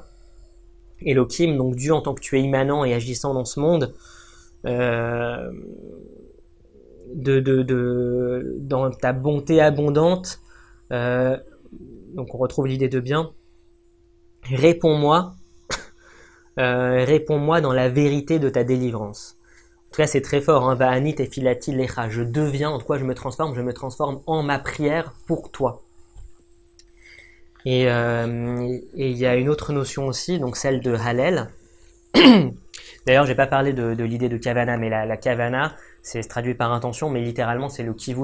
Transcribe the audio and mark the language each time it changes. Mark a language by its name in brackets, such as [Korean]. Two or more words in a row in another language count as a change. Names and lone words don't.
[French] Elohim, donc Dieu en tant que tu es immanent et agissant dans ce monde, dans ta bonté abondante, donc on retrouve l'idée de bien. Réponds-moi dans la vérité de ta délivrance. En tout cas, c'est très fort, hein. [Hebrew] ואני תפילתי לך. [French] Je deviens, en quoi je me transforme? Je me transforme en ma prière pour toi. Et il y a une autre notion aussi, donc celle de Hallel. D'ailleurs, j'ai pas parlé de l'idée de Kavana, mais la Kavana, c'est traduit par intention, mais littéralement, c'est le Kivun.